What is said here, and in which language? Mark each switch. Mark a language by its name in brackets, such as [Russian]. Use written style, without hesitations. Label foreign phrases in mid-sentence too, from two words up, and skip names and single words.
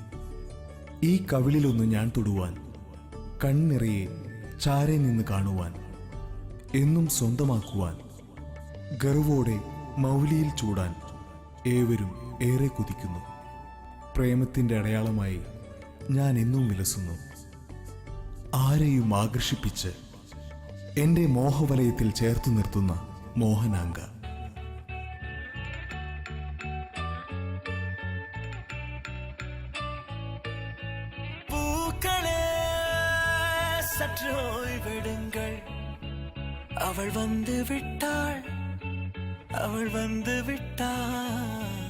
[Malayalam] ഈ കവിളിലൊന്ന് ഞാൻ തൊടുവാൻ, കണ്ണിറയെ ചാരെ നിന്ന് കാണുവാൻ, എന്നും സ്വന്തമാക്കുവാൻ, ഗർവോടെ മൗലിയിൽ ചൂടാൻ ഏവരും ഏറെ കുതിക്കുന്നു. പ്രേമത്തിൻ്റെ അടയാളമായി ഞാൻ എന്നും വിലസുന്നു. ആരെയും ആകർഷിപ്പിച്ച് എന്റെ മോഹവലയത്തിൽ ചേർത്തു നിർത്തുന്ന മോഹനാങ്ക. [Tamil] பூக்களே சற்று ஓய்வெடுங்கள், அவள் வந்து விட்டாள், அவள் வந்து விட்டாள்.